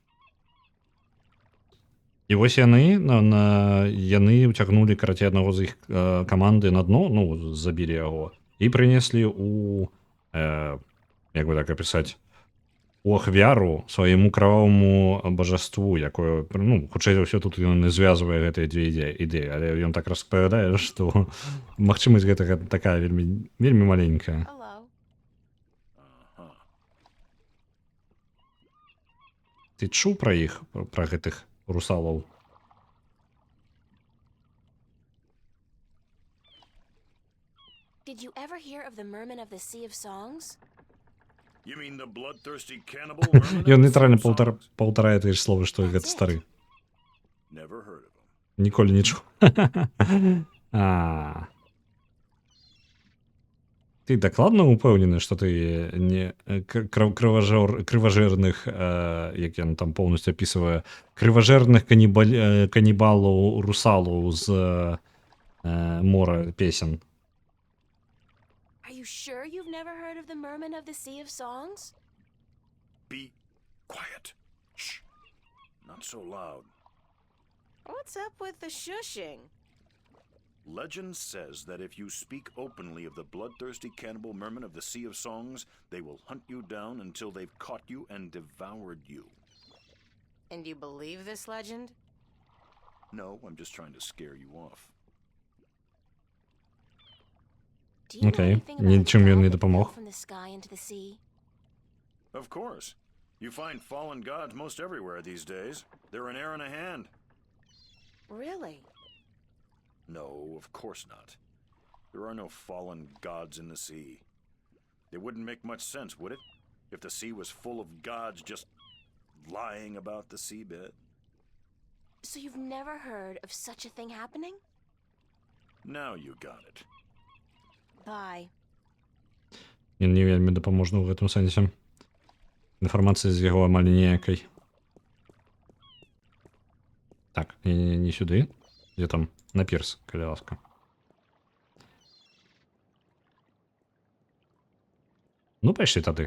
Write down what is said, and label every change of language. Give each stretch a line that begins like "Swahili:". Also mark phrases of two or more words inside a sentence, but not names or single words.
Belarusian: І вось яны ўцягнулі, карацей, аднаго з іх каманды на дно, забілі яго, і прынеслі як бы так апісаць, у ахвяру свайму кроваваму божеству, якое, хутчэй за ўсё, тут ён не звязвае гэтыя дзве ідэі, але ён так распавядае, што магчымасць гэтага такая вельмі маленькая. Ты чуў пра іх, пра гэтых русалаў?
English: Did you ever hear of the mermen of the Sea of Songs? You mean the bloodthirsty cannibal mermen?
Belarusian: Ён нейтральна паўтарае тыя ж словы, што і гэты стары.
English: Never heard of him.
Belarusian: Ніколі не чуў. Ты дакладна ўпэўнены, што ты не крыважэрных, як ён там поўнасцю апісвае, крыважэрных канібалаў русалаў з мора песен?
English: Are you sure you've never heard of the mermen of the Sea of Songs? Be quiet. Shh. Not so loud. What's up with the shushing? Legend says that if you speak openly of the bloodthirsty cannibal mermen of the Sea of Songs, they will hunt you down until they've caught you and devoured you. And you believe this legend? No, I'm just trying to scare you off. Do you know
Belarusian: Okay,
English: anything about
Belarusian: нічым
English: the
Belarusian: ён не
English: god that fell
Belarusian: дапамог.
English: from the sky into the sea? Of course. You find fallen gods most everywhere these days. They're an air and a hand. Really? No, of course not. There are no fallen gods in the sea. It wouldn't make much sense, would it? If the sea was full of gods just lying about the seabed. So you've never heard of such a thing happening? Now you got it. Bye.
Belarusian: Ён не вельмі дапаможны ў гэтым сэнсе. Інфармацыі з яго амаль ніякай. Так, не сюды. Дзе там? На пірс, калі ласка. Пайшлі тады.